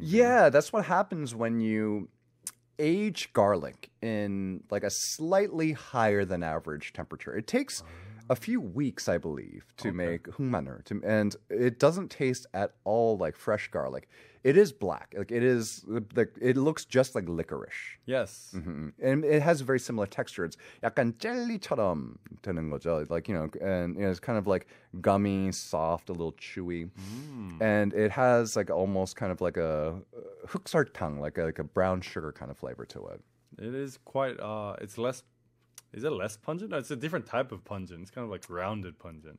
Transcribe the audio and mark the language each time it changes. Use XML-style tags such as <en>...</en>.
<en>Yeah, that's what happens when you age garlic in like a slightly higher than average temperature. It takes a few weeks, I believe, to make hungmaner, and it doesn't taste at all like fresh garlic. It is black. Like it looks just like licorice. Yes. And it has a very similar texture. It's</en> <ko>약간 젤리처럼 되는 거죠.</ko> <en>Like, and it's kind of like gummy, soft, a little chewy. And it has like almost kind of like a 흑설탕, like a brown sugar kind of flavor to it. It is quite it's less. Is it less pungent? No, it's a different type of pungent. It's kind of like rounded pungent.</en>